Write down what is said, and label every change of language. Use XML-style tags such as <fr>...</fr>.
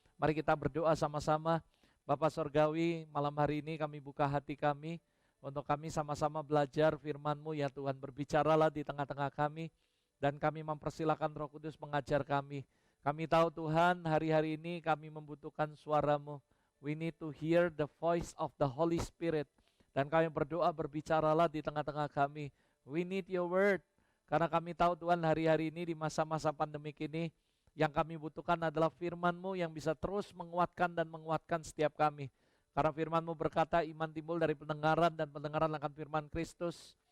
<id>Mari kita berdoa sama-sama. Bapa Sorgawi, malam hari ini kami buka hati kami, untuk kami sama-sama belajar firman-Mu ya Tuhan. Berbicaralah di tengah-tengah kami, dan kami mempersilakan Roh Kudus mengajar kami. Kami tahu Tuhan hari-hari ini kami membutuhkan suara-Mu.</id> <en>We need to hear the voice of the Holy Spirit.</en> <id>Dan kami berdoa berbicaralah di tengah-tengah kami.</id> <en>We need your word.</en> <id>Karena kami tahu Tuhan hari-hari ini di masa-masa pandemik ini, yang kami butuhkan adalah firman-Mu yang bisa terus menguatkan dan menguatkan setiap kami. Karena firman-Mu berkata iman timbul dari pendengaran dan pendengaran akan firman Kristus.</id>